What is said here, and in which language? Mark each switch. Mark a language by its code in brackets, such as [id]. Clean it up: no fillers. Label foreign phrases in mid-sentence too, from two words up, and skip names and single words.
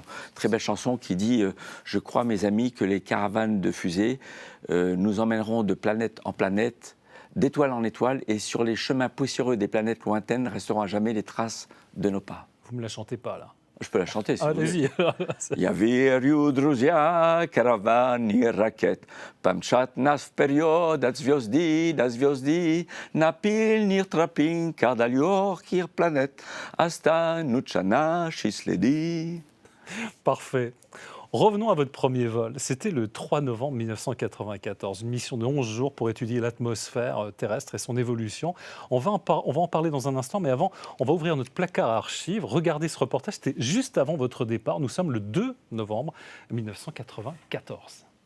[fr] Très belle chanson qui dit « Je crois, mes amis, que les caravanes de fusées nous emmèneront de planète en planète, d'étoile en étoile, et sur les chemins poussiéreux des planètes lointaines resteront à jamais les traces de nos pas. » Vous ne me la chantez pas, là. Je peux la chanter, si vous voulez. Allez-y. [ru] Я верю, друзья, караван и ракет, помчат нас вперед от звезды до звезды, на пыльных тропинках далеких планет останутся наши следы. [fr] Parfait. Revenons à votre premier vol. C'était le 3 novembre 1994, une mission de 11 jours pour étudier l'atmosphère terrestre et son évolution. On va en parler dans un instant, mais avant, on va ouvrir notre placard à archives. Regardez ce reportage, c'était juste avant votre départ. Nous sommes le 2 novembre 1994.